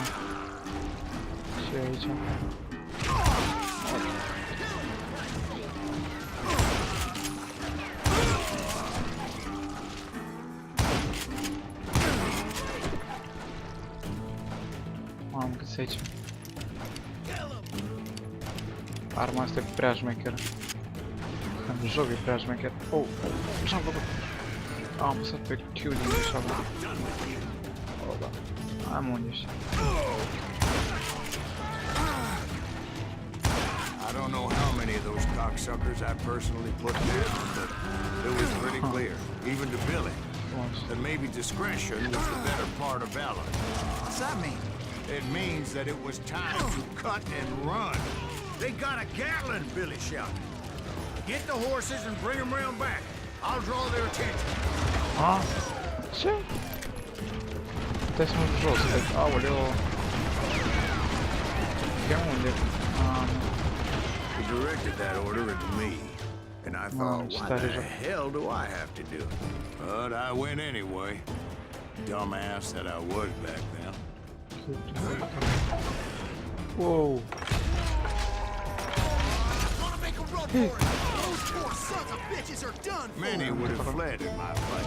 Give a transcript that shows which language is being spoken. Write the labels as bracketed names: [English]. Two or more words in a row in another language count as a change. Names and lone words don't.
[Romanian] Ce e aici? Mamă, cât e aici? Arma asta e prea șmecheră. În joc e prea șmecher. Oh, ce-am făcut? Am apăsat pe Q din greșeală. Oh, da. Am unde ești. [English] I don't know how many of those cocksuckers I personally put down, but it was pretty clear, even to Billy, that maybe discretion was the better part of valor. What's that mean? It means that it was time to cut and run. They got a Gatlin, Billy shouted. Get the horses and bring them round back. I'll draw their attention. [Romanian] Ah, ce? Puteai să mă jos, deci, aoleo. De unde? [English] He directed that order at me, and I thought, what the hell do I have to do? But I went anyway. Dumbass that I was back then. Whoa. Many would have fled in my place.